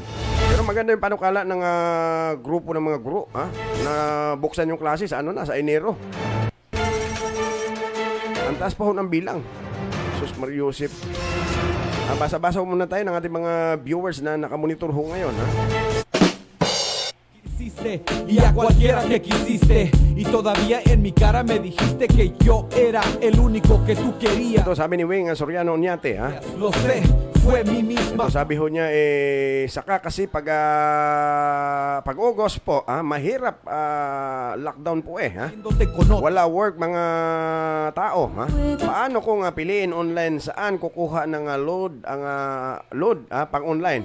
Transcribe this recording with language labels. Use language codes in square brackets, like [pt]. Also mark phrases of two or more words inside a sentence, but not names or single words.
[tl] Pero maganda yung panukala ng grupo ng mga guro na buksan yung klase sa sa Enero. Ang taas pa ho ng bilang. Sus Mariusip. Basa-basa muna tayo ng ating mga viewers na nakamonitor ho ngayon. [es] Y a cualquiera que quisiste y todavía en mi cara me dijiste que yo era el único que tú querías. [tl] Ito sabi ni Wing Soriano Oñate, [es] Lo sé, fue mi misma. [tl] Ito sabi ho niya saka kasi pag August po, mahirap lockdown po wala work mga tao, Paano kung piliin online, saan kukuha ng load pang online?